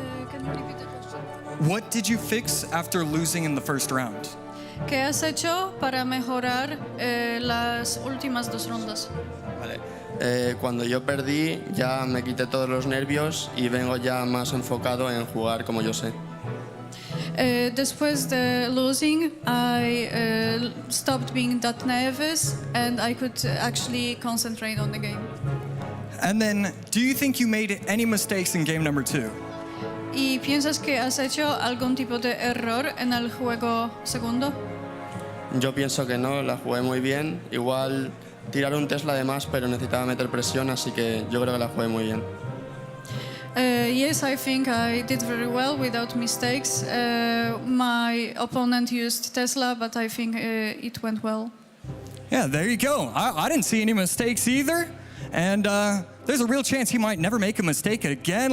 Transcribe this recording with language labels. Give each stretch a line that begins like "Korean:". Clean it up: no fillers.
English: Can you repeat the question? What did you fix after losing in the first round?
Spanish: ¿Qué has hecho para mejorar las últimas 2 rondas? Vale. Cuando yo perdí ya me quité todos los nervios y vengo ya más enfocado en jugar como yo sé. Después de
English: losing, I stopped being that nervous and I could actually concentrate on the game. And then, do you think you made any mistakes in game number 2?
Spanish: ¿Y piensas que has hecho algún tipo de error en el juego segundo? Yo pienso que no, la jugué muy bien. Igual tirar un Tesla de más, pero necesitaba meter presión, así que yo creo que la jugué muy bien.
English: Yes, I think I did very well without mistakes. My opponent used Tesla, but I think it went well. Yeah, there you go. I didn't see any mistakes either. And there's a real chance he might never make a mistake again.